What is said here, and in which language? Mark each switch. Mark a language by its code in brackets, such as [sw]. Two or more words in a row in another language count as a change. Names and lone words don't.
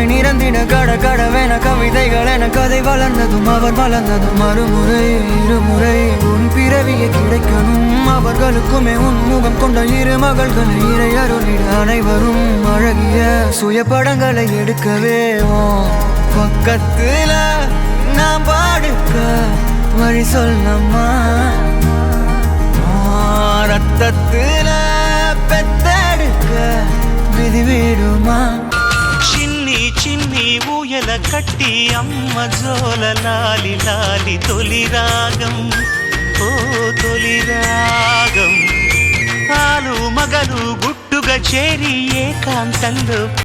[ta] நிறந்திட கட கடவென கவிதைகள் என கதை வளர்ந்ததும் அவர் வளர்ந்ததும் மறுமுறை இருமுறை உன் பிறவியை கிடைக்கணும் அவர்களுக்குமே உன் முகம் கொண்ட இரு மகள்களை இறை அருளிட அனைவரும் அழகிய சுய படங்களை எடுக்கவே பக்கத்துல நான் பாடுக்க வழி சொல்லம்மா ரத்தத்துல பெத்தெடுக்க விதி விடுமா [te] చిన్ని చిన్ని ఊయల కట్టి అమ్మ జోల లాలి లాలి తొలి రాగం ఓ తొలి రాగం ఆలు మగలు గుట్టుగా చేరి ఏకాంతంలో